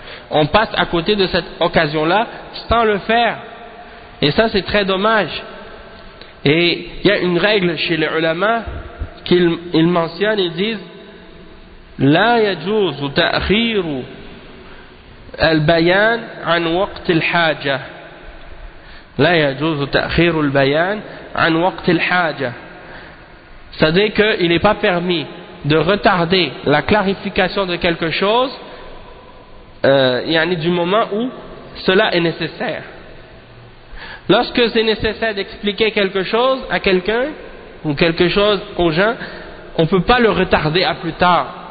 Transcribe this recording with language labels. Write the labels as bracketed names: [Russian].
[French] On passe à côté de cette occasion-là sans le faire. Et ça, c'est très dommage. Et il y a une règle chez les ulama qu'ils mentionnent, ils disent لا يجوز تأخير البيان عن وقت الحاجة. [Arabic] لا يجوز تأخير البيان عن وقت الحاجة. [French] C'est-à-dire qu'il n'est pas permis de retarder la clarification de quelque chose, du moment où cela est nécessaire. Lorsque c'est nécessaire d'expliquer quelque chose à quelqu'un ou quelque chose aux gens, on ne peut pas le retarder à plus tard.